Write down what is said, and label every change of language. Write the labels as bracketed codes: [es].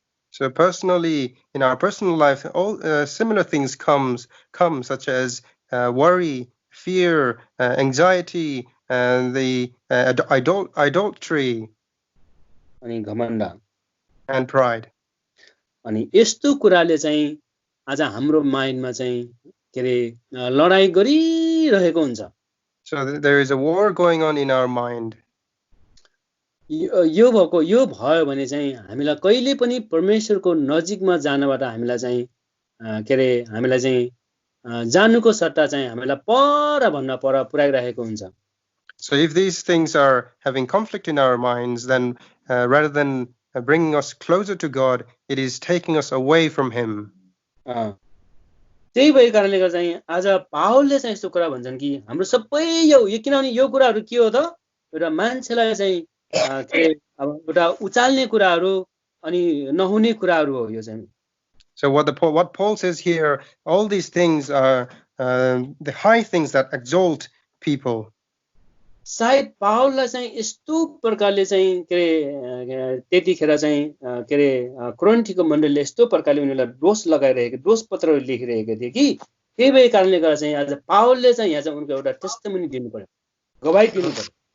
[en] So personally in our personal life all similar things come such as worry, fear, anxiety, and the idolatry [ne] अनि घमण्ड [en] and pride. [ne] अनि यस्तो कुराले चाहिँ आज हाम्रो माइन्डमा चाहिँ के रे लडाई गरिरहेको हुन्छ. [en] So there is a war going on in our mind. [ne] यो भयो भने चाहिँ हामीलाई कहिले पनि परमेश्वरको नजिकमा जानबाट हामीलाई चाहिँ के रे हामीलाई चाहिँ जानुको सट्टा चाहिँ हामीलाई पर भन्दा पर पुर्याइरहेको हुन्छ. [en] So if these things are having conflict in our minds, then rather than bringing us closer to God, it is taking us away from Him. [ne] त्यही भएको कारणले गर्दा चाहिँ आज पावलले चाहिँ यस्तो कुरा भन्छन् कि हाम्रो सबै यो किनभने यो कुराहरू के हो त एउटा मान्छेलाई चाहिँ अब एउटा उचाल्ने कुराहरू अनि नहुने कुराहरू हो यो चाहिँ. [en] So what Paul says here, all these things are the high things that exalt people. [ne] सायद पावललाई चाहिँ यस्तो प्रकारले चाहिँ के रे त्यतिखेर चाहिँ के रे कोरिन्थीको मण्डलीले यस्तो प्रकारले उनीहरूलाई दोष लगाइरहेको दोष पत्रहरू लेखिरहेको थिए कि त्यही भएको कारणले गर्दा चाहिँ आज पावलले चाहिँ यहाँ चाहिँ उनको एउटा टेस्टिमनी दिनु पर्यो गवाही दिनु पर्यो.